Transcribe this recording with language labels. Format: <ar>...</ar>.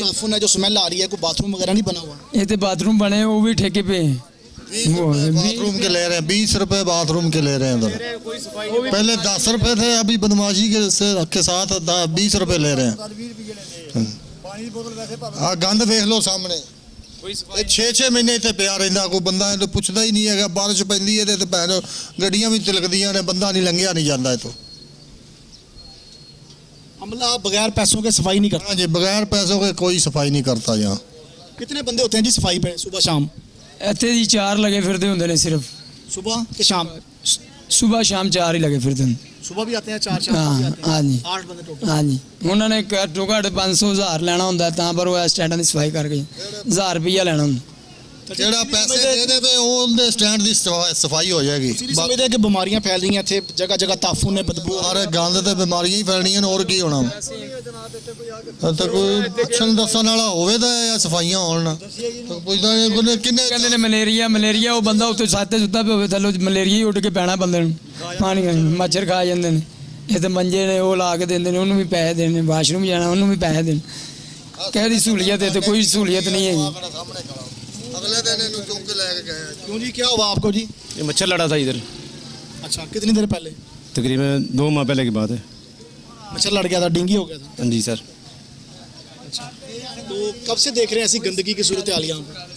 <hi>ताफुन है, जो स्मेल आ रही है, कोई बाथरूम वगैरह नहीं बना हुआ? ये तो बाथरूम बने हैं, वो भी ठेके पे हैं। वो है बाथरूम के ले रहे हैं 20 रुपए बाथरूम के ले रहे हैं उधर। पहले 10 रुपए थे, अभी बदमाशी के साथ 20 रुपए ले रहे हैं। गंद देख लो सामने।</hi> <pa>ਇਹ 6-6 ਮਹੀਨੇ ਇੱਥੇ ਪਿਆ ਰਹਿੰਦਾ, ਕੋਈ ਬੰਦਾ ਇਹਨੂੰ ਪੁੱਛਦਾ ਹੀ ਨਹੀਂ ਹੈਗਾ। ਬਾਰਿਸ਼ ਪੈਂਦੀ ਹੈ ਤੇ ਭੈਣ ਗੱਡੀਆਂ ਵੀ ਤਿਲਕਦੀਆਂ ਨੇ, ਬੰਦਾ ਨਹੀਂ ਲੰਘਿਆ ਨਹੀਂ ਜਾਂਦਾ ਇੱਥੋਂ।</pa> <hi>अमला बगैर पैसों के सफाई नहीं करता। हाँ जी, बगैर पैसों के कोई सफाई नहीं करता यहाँ। कितने बंदे होते हैं जी सफाई पे सुबह शाम?</hi> <pa>ਇੱਥੇ ਜੀ 4 ਲੱਗੇ ਫਿਰਦੇ ਹੁੰਦੇ ਨੇ ਸਿਰਫ।</pa> <hi>सुबह के शाम?</hi> <pa>ਸਵੇਰ ਸ਼ਾਮ 4 ਹੀ ਲੱਗੇ ਫਿਰਦੇ ਨੇ।</pa> <hi>सुबह भी आते हैं 4 शाम भी आते हैं। हाँ जी 8 बंदे टोटल।</hi> <pa>हाँ जी, ਉਹਨਾਂ ਨੇ ਘੱਟੋ ਘੱਟ 500,000 ਲੈਣਾ ਹੁੰਦਾ ਤਾਂ ਪਰ ਉਹ ਸਟੈਂਡਾਂ ਦੀ ਸਫਾਈ ਕਰਕੇ 1000 ਰੁਪਈਆ ਲੈਣਾ ਹੁੰਦਾ। ਜਿਹੜਾ ਪੈਸੇ ਦੇ ਦੇ ਤੇ ਉਹਦੇ ਸਟੈਂਡ ਦੀ ਸਫਾਈ ਹੋ ਜਾਏਗੀ। ਤੁਸੀਂ ਸਮਝਦੇ ਕਿ ਬਿਮਾਰੀਆਂ ਫੈਲ ਰਹੀਆਂ ਇੱਥੇ, ਜਗ੍ਹਾ ਜਗ੍ਹਾ ਤਾਫੂਨ ਨੇ, ਬਦਬੂ ਸਾਰੇ ਗੰਦ ਤੇ ਬਿਮਾਰੀਆਂ ਹੀ ਫੈਲਣੀਆਂ ਨੇ, ਹੋਰ ਕੀ ਹੋਣਾ। ਤਾਂ ਕੋਈ ਪੁੱਛਣ ਦੱਸਣ ਵਾਲਾ ਹੋਵੇ ਤਾਂ ਇਹ ਸਫਾਈਆਂ ਹੋਣ ਨਾ। ਪੁੱਛਦਾ ਨਹੀਂ ਕਿੰਨੇ ਕਹਿੰਦੇ ਨੇ ਮਲੇਰੀਆ ਉਹ ਬੰਦਾ ਉੱਤੇ ਛੱਤ ਸੁੱਤਾ ਪਿਆ ਹੋਵੇ ਥੱਲੇ ਮਲੇਰੀਆ ਹੀ ਉੱਡ ਕੇ ਪੈਣਾ ਬੰਦੇ ਨੂੰ। ਪਾਣੀ ਮੱਛਰ ਖਾ ਜਾਂਦੇ ਨੇ। ਇਹ ਤੇ ਮੰਜੇ ਨੇ ਉਹ ਲਾ ਕੇ ਦਿੰਦੇ ਨੇ, ਉਹਨੂੰ ਵੀ ਪੈਸੇ ਦੇਣੇ, ਵਾਸ਼ਰੂਮ ਜਾਣਾ ਉਹਨੂੰ ਵੀ ਪੈਸੇ ਦੇਣੇ। ਕਿਹੜੀ ਸਹੂਲੀਅਤ ਹੈ? ਤੇ ਕੋਈ ਸਹੂਲੀਅਤ ਨਹੀਂ ਹੈਗੀ।</pa> <hi>अगले दिन इन्हें चुक के लेके गए। क्यों जी, क्या हुआ आपको जी? ये मच्छर लड़ा था इधर, अच्छा, कितनी देर पहले? तकरीबन 2 माह पहले की बात है। मच्छर लड़ गया था, डेंगू हो गया था? हाँ जी सर। अच्छा, तो कब से देख रहे हैं ऐसी गंदगी की सूरत हाल यहाँ पे?</hi>